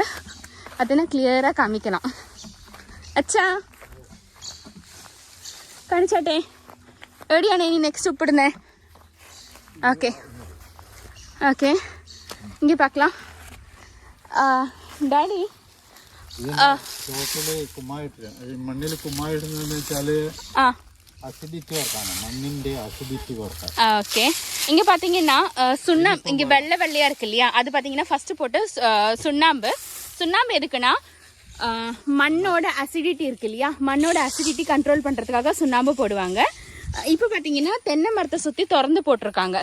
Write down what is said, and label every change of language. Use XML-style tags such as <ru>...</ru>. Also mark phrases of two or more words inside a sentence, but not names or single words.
<ta>அதுனா கிளியராக காமிக்கலாம். அச்சா கணிச்சாட்டே எப்படியாண்ணே நீ நெக்ஸ்ட் உப்பிடுனே.</ta> <en>okay okay,</en> <ta>இங்கே பார்க்கலாம். டாடி</ta> <ml>മണ്ണിൽ കുമ്മായിടുന്നതെന്ന് വെച്ചാൽ അസിഡിറ്റി വർക്കാണ്, മണ്ണിന്റെ അസിഡിറ്റി വർക്കാണ്.</ml> <ta>ஓகே, இங்கே பார்த்தீங்கன்னா சுண்ணாம்பு இங்கே வெள்ளையாக இருக்கு இல்லையா, அது பார்த்தீங்கன்னா ஃபஸ்ட்டு போட்டு சுண்ணாம்பு எதுக்குன்னா மண்ணோட அசிடிட்டி இருக்கு இல்லையா, மண்ணோட அசிடிட்டி கண்ட்ரோல் பண்ணுறதுக்காக சுண்ணாம்பு போடுவாங்க. இப்போ பார்த்தீங்கன்னா தென்னை மரத்தை சுற்றி திறந்து போட்டிருக்காங்க.</ta>